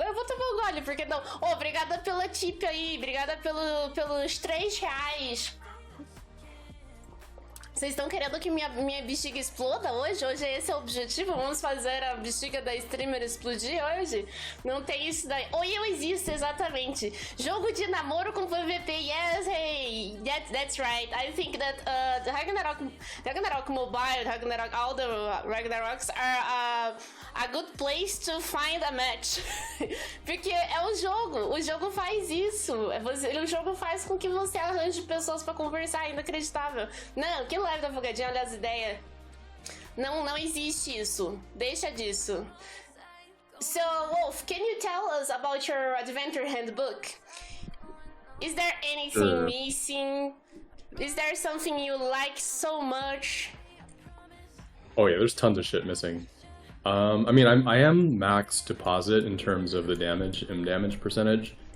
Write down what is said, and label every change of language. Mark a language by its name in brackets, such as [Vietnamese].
[Portuguese] Eu vou tomar um gole, porque não. Obrigada pela tip aí, obrigada pelos R$3. Vocês estão querendo que minha bexiga exploda hoje? Hoje esse é o objetivo? Vamos fazer a bexiga da streamer explodir hoje? Não tem isso daí. Oi, eu existo, exatamente. Jogo de namoro com PVP. [English] Yes, hey. That's right. I think that the Ragnarok Mobile, all the Ragnaroks are a good place to find a match. [Portuguese] Porque é o jogo. O jogo faz isso. O jogo faz com que você arranje pessoas pra conversar. Inacreditável. Não, que live da Fogadinha, olha as ideias. Não existe isso. Deixa disso. [English] So, Wolf, can you tell us about your adventure handbook? Is there anything missing? Is there something you like so much? Oh yeah, there's tons of shit missing. I mean, I am max deposit in terms of the damage percentage.